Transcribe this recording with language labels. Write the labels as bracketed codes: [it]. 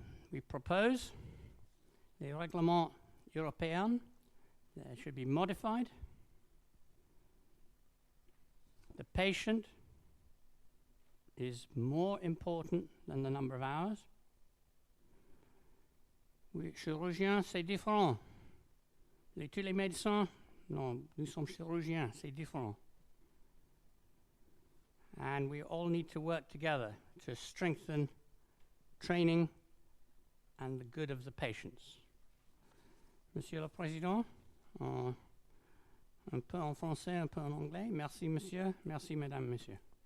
[en] We propose the règlement européen should be modified. The patient is more important than the number of hours. [fr] Oui, chirurgien, c'est différent. Tous les médecins, non, nous sommes chirurgiens, c'est différent. [en] And we all need to work together to strengthen training and the good of the patients. [fr] Monsieur le Président, un peu en français, un peu en anglais. Merci, monsieur. Merci, mesdames, messieurs.